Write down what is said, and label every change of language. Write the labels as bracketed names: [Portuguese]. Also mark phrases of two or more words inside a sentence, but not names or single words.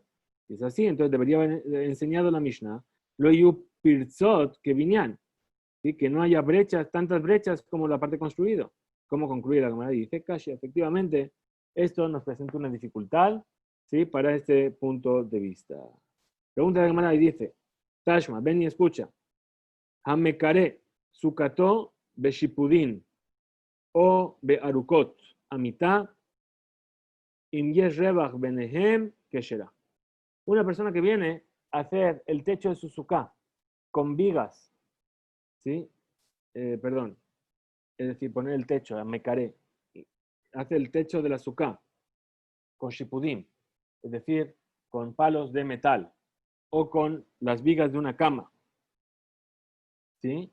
[Spanish] Si es así, entonces debería haber enseñado la Mishnah, [Hebrew] לא יהו פרצות כבנין, [Spanish] ¿sí? Que no haya brechas, tantas brechas como la parte construida. ¿Cómo concluye la Gemara? Dice, Kashi, efectivamente, esto nos presenta una dificultad, ¿sí? Para este punto de vista. Pregunta la Gemara y dice, Tashma, ven y escucha, [Hebrew] המקרה סוכתו בשפודין או בארוכות, [Spanish] a mitad, [Hebrew] אם יש ריוח ביניהן כשרה. [Spanish] Una persona que viene a hacer el techo de su suká con vigas, ¿sí? Perdón, es decir, poner el techo, mecaré, hace el techo de la suká con shipudim, es decir, con palos de metal o con las vigas de una cama, ¿sí?